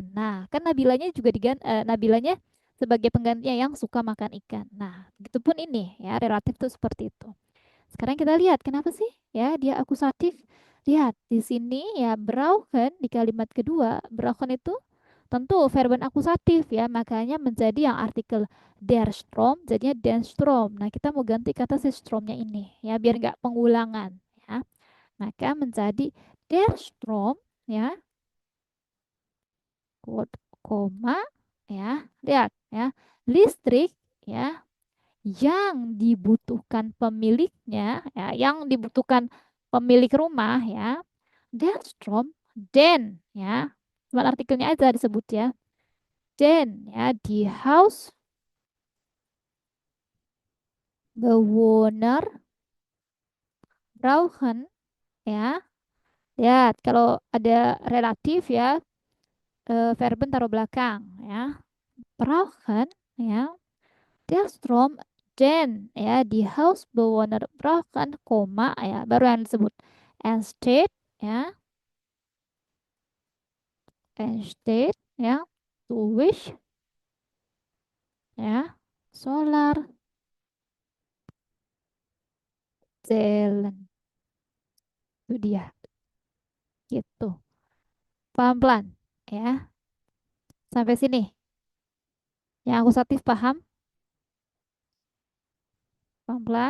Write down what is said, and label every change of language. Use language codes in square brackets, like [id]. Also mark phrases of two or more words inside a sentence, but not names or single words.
[id] Nah, kan Nabilanya juga Nabilanya sebagai penggantinya yang suka makan ikan. Nah, gitu pun ini ya, relatif tuh seperti itu. Sekarang kita lihat kenapa sih ya dia akusatif. Lihat di sini ya brauchen di kalimat kedua. Brauchen itu tentu verben akusatif ya, makanya menjadi yang artikel [de] der Strom [id] jadinya [de] den Strom. [id] Nah, kita mau ganti kata si Stromnya ini ya biar nggak pengulangan ya. Maka menjadi [de] der Strom [id] ya. Good, koma, ya, lihat ya, listrik ya yang dibutuhkan pemiliknya, ya, yang dibutuhkan pemilik rumah ya, [de] der Strom, den [id] ya, cuma artikelnya aja disebut ya, den ya, [de] di house bewoner brauchen [id] ya. Lihat kalau ada relatif ya, verben taruh belakang ya. Brauchen ya. [de] Der Strom den [id] ya, [de] di Hausbewohner brauchen [id] koma ya, baru yang disebut entsteht ya, entsteht ya, durch ya, Solarzellen itu dia gitu. Pelan-pelan ya. Sampai sini. Yang akusatif paham? Pelan-pelan.